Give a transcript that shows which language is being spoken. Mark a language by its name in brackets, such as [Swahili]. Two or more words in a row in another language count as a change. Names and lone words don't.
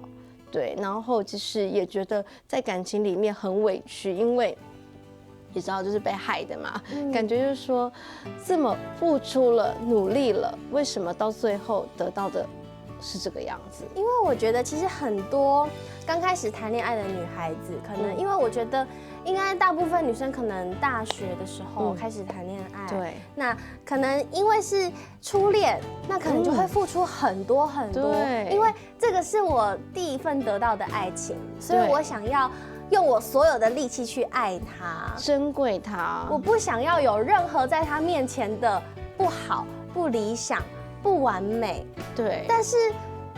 [Chinese] 對，然後其實也覺得在感情裡面很委屈，因為你知道就是被害的嘛，感覺就是說這麼付出了、努力了，為什麼到最後得到的是這個樣子？因為我覺得其實很多剛開始談戀愛的女孩子，可能因為我覺得應該大部分女生可能大學的時候開始談戀愛，對，那可能因為是初戀，那可能就會付出很多很多，因為這個是我第一份得到的愛情，所以我想要用我所有的力氣去愛他，珍貴他，我不想要有任何在他面前的不好、不理想、不完美，對，但是